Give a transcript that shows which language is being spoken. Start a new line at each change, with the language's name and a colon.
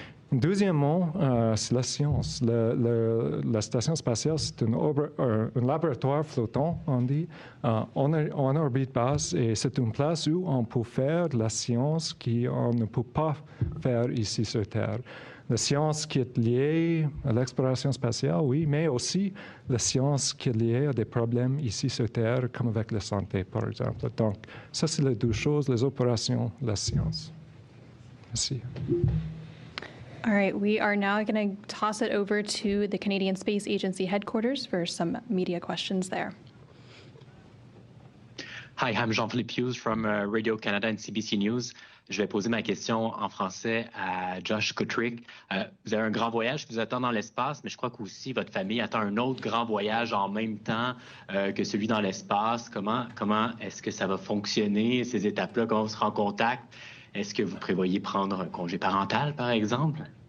French: Deuxièmement, c'est la science. La station spatiale, c'est un laboratoire flottant, on dit, en orbite basse, et c'est une place où on peut faire la science qu'on ne peut pas faire ici sur Terre. La science qui est liée à l'exploration spatiale, oui, mais aussi la science qui est liée à des problèmes ici sur Terre, comme avec la santé, par exemple. Donc, ça, c'est les deux choses, les opérations, la science. Merci.
English: All right, we are now going to toss it over to the Canadian Space Agency headquarters for some media questions there. Hi, I'm Jean-Philippe Hughes from Radio-Canada and CBC News.
French: Je vais poser ma question en français à Josh Kutryk. Vous avez un grand voyage qui vous attend dans l'espace, mais je crois qu'aussi votre famille attend un autre grand voyage en même temps que celui dans l'espace. Comment est-ce que ça va fonctionner, ces étapes-là? Comment on sera en contact? Est-ce que vous prévoyez prendre un congé parental, par exemple?